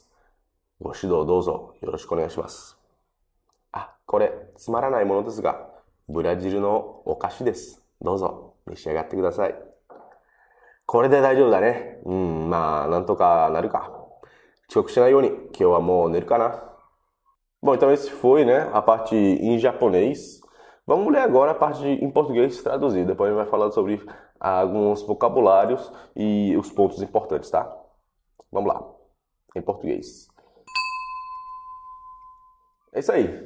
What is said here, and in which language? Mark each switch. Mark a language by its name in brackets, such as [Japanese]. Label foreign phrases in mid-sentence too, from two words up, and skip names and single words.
[Japanese] ご指導どうぞよろしくお願いします。これつまらないものですが、ブラジルのお菓子です。どうぞ召し上がってください。これで大丈夫だね。なんとかなるか。遅刻しないように今日はもう寝るか na. [Portuguese] Bom, então esse foi, né, a parte em japonês. Vamos ler agora a parte em português traduzida. Depois a gente vai falar sobre alguns vocabulários e os pontos importantes, tá? Vamos lá, em português. É isso aí.